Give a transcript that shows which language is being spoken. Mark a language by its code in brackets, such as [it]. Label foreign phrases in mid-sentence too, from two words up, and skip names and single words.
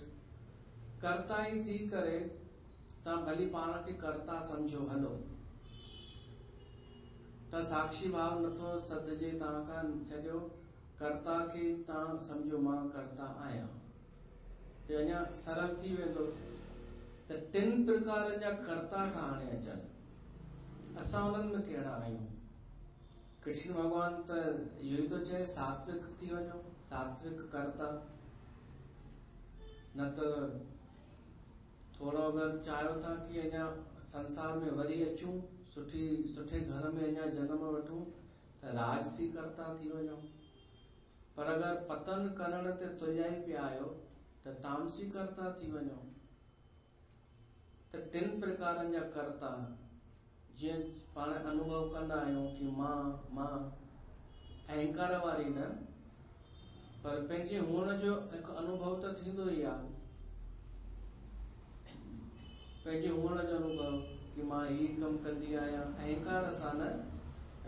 [sd] कर्ता ई थी करे तव्हां भली पाण खे कर्ता सम्झो हलो, त साक्षी भाव नथो सदजे तव्हां खां, छॾियो कर्ता खे तव्हां सम्झो मां कर्ता आहियां, त अञा सरल थी वेंदो। त टिन प्रकार जा कर्ता था हाणे अचनि, असां उन्हनि में कहिड़ा आहियूं। कृष्ण भगवान त इहो ई थो चए सात्विक थी वञो, सात्विक कर्ता। न त थोरो अगरि चाहियो था कि अञा संसार में वरी अचूं, सुठे घर में अञा जन्म वठूं, त राजसी कर्ता थी वञो। पर अगरि पतन करण ते तुरिया ई पिया आहियो त तामसी कर्ता थी वञो। त टिन प्रकारनि जा कर्ता, जीअं पाण अनुभव कंदा आहियूं कि मां अहंकार वारी न, पर पंहिंजे हुअण जो हिकु अनुभव त थींदो ई आहे। पंहिंजे हुअण जो अनुभव कि मां ही कमु कंदी आहियां, अहंकार सां न।